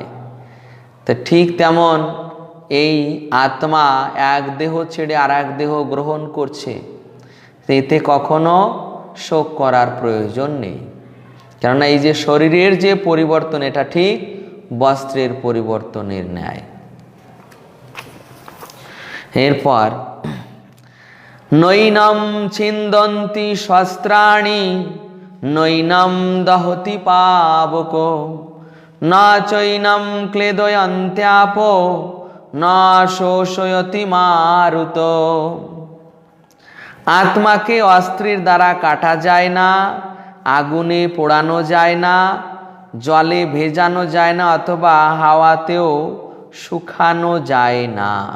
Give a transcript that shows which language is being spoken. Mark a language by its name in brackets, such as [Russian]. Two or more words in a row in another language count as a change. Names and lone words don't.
[Bangla] তো ঠিক তেমন এই আত্মা এক দেহ ছেড়ে আর এক দেহ গ্রহণ করছে, এতে কখনো শোক করার প্রয়োজন নেই। কেননা এই যে শরীরের যে পরিবর্তন, এটা ঠিক বস্ত্রের পরিবর্তনের ন্যায়। [Sanskrit] এরপর নৈনম ছিন্দন্তি শস্ত্রাণি নৈনম দহতি পাবক না চৈনম ক্লেদয়ন্ত্যাপ না শোষয়তি মারুত। [Bangla] আত্মাকে অস্ত্রের দ্বারা কাটা যায় না, আগুনে পোড়ানো যায় না, জলে ভেজানো যায় না, অথবা হাওয়াতেও শুকানো যায় না।